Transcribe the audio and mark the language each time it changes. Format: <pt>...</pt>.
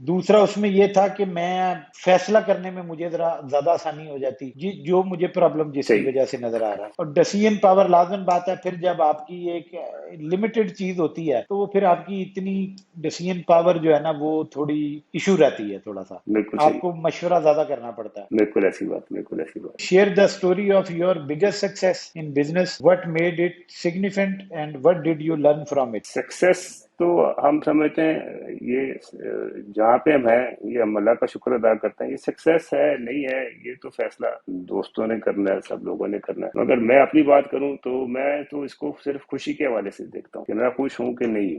<ur>دوسرا اس میں یہ تھا کہ میں فیصلہ کرنے میں مجھے ذرا زیادہ آسانی ہو جاتی جی، جو مجھے پرابلم جس کی صحیح. وجہ سے نظر آ رہا ہے. اور ڈیسیژن پاور لازم بات ہے، پھر جب آپ کی ایک لمیٹڈ چیز ہوتی ہے تو وہ پھر آپ کی اتنی ڈیسیژن پاور جو ہے نا وہ تھوڑی ایشو رہتی ہے، تھوڑا سا بالکل آپ صحیح. کو مشورہ زیادہ کرنا پڑتا ہے. بالکل ایسی بات، بالکل ایسی بات.</ur> <en>Share the story of your biggest success in business. What made it significant and what did you learn from it?</en> <ur>Success تو ہم سمجھتے ہیں یہ جہاں پہ ہم ہیں یہ ہم اللہ کا شکر ادا کرتے ہیں. یہ سکسیس ہے نہیں ہے یہ تو فیصلہ دوستوں نے کرنا ہے، سب لوگوں نے کرنا ہے. مگر میں اپنی بات کروں تو میں تو اس کو صرف خوشی کے حوالے سے دیکھتا ہوں کہ میں خوش ہوں کہ نہیں.</ur>